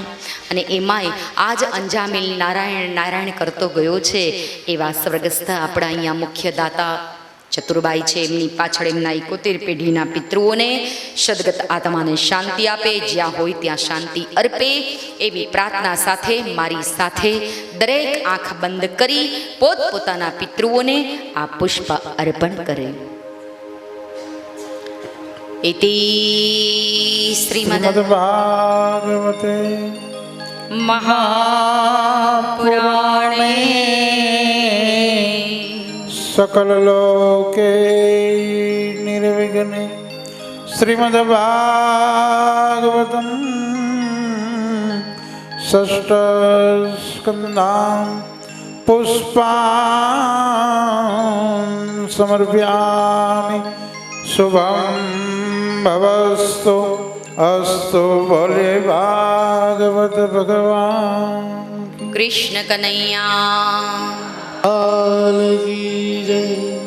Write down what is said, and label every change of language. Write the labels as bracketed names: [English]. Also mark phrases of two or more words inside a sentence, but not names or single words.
[Gujarati] અને એમાંય આજ અંજામિલ નારાયણ નારાયણ કરતો ગયો છે એવા સ્વર્ગસ્થ આપણા અહીંયા મુખ્ય દાતા ચતુરબાઈ છે, એમની પાછળ એમના 71 પેઢીના પિતૃઓને સદગત આત્માને શાંતિ આપે, જ્યાં હોય ત્યાં શાંતિ અર્પે, એવી પ્રાર્થના સાથે મારી સાથે દરેક આંખ બંધ કરી પોતપોતાના પિતૃઓને આ પુષ્પ અર્પણ કરે. [Sanskrit] इति श्रीमद्भागवते महापुराणे सकललोके निर्विघ्ने श्रीमद्भागवतं षष्ठस्कन्धां पुष्पान् समर्पयामि. शुभं भवस्तु अस्तु. [Hindi] बोले भागवत भगवान कृष्ण कन्हैया लाल की जय.